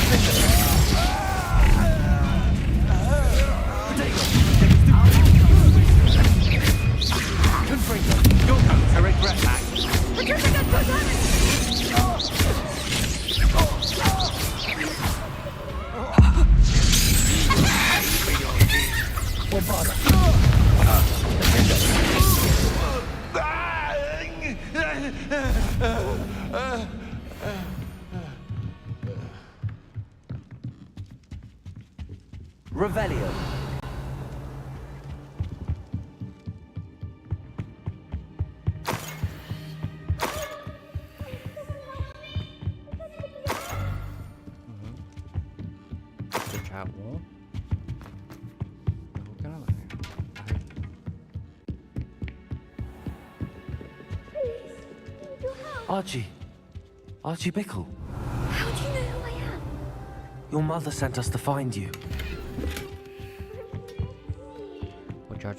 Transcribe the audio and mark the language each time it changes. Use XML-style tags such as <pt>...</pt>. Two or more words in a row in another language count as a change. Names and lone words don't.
<en>Confringo! You're going to regret that! Bombarda! Revelio!</en> <hu>De csávó. Hol kell menni? Archie! Archie Bickle!</hu> <en>How do you know who I am? Your mother sent us to find you.</en> <hu>Hogy Archie</hu>